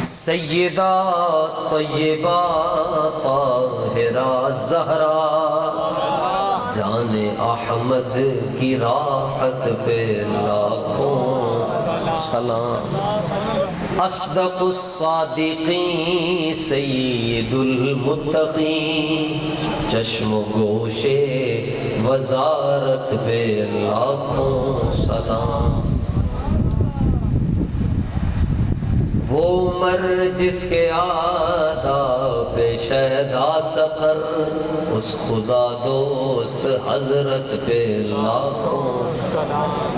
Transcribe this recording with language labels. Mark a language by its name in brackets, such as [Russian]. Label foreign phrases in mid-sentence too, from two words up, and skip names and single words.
[Urdu] سیدہ طیبہ طاہرہ زہرا، جان احمد کی راحت پہ لاکھوں سلام، [Arabic] اصدق الصادقین سید المتقین، [Urdu] چشم و گوش وزارت پہ لاکھوں سلام، وہ عمر جس کے آداب شہدا سقر، اس خدا دوست حضرت پہ لاکھوں سلام۔